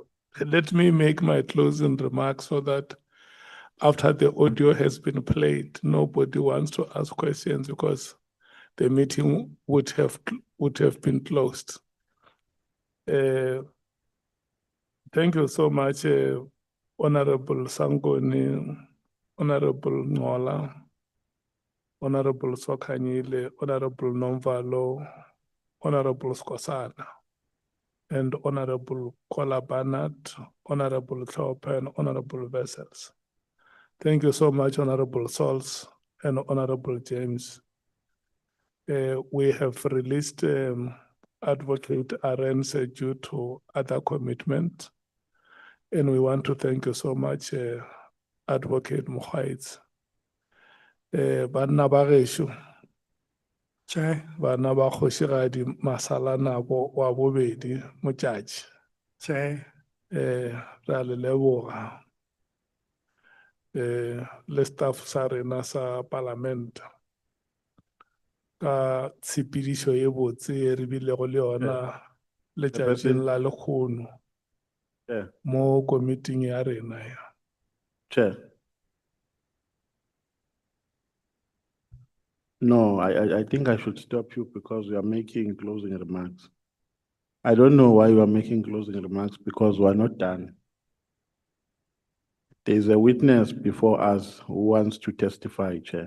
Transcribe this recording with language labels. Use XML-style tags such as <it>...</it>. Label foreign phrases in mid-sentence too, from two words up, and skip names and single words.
<en>Let me make my closing remarks so that after the audio has been played, nobody wants to ask questions because the meeting would have been closed. Thank you so much, Honorable Sangoni, Honorable Ngola, Honorable Sokanyile, Honorable Nomvalo, Honorable Skosana, and Honorable Kola Barnett, Honorable Thorpe, and Honorable Vessels. Thank you so much, Honorable Sols and Honorable James. We have released Advocate Arends due to other commitment. And we want to thank you so much, Advocate Mkhwanazi.</en> <nso>Banna ba gešo, Chair, bana ba kgošigadi Masalana wa bobedi motšatši. Chair, Re a le leboga. Le staff sa rena sa parliament ka tshepedišo ye botse e re bilego le yona letšatšing la lekgono Chair. mo komiting ya rena ya. Chair.</nso> <en>No, I think I should stop you because you are making closing remarks. I don't know why you are making closing remarks because we are not done. There is a witness before us who wants to testify, Chair.</en>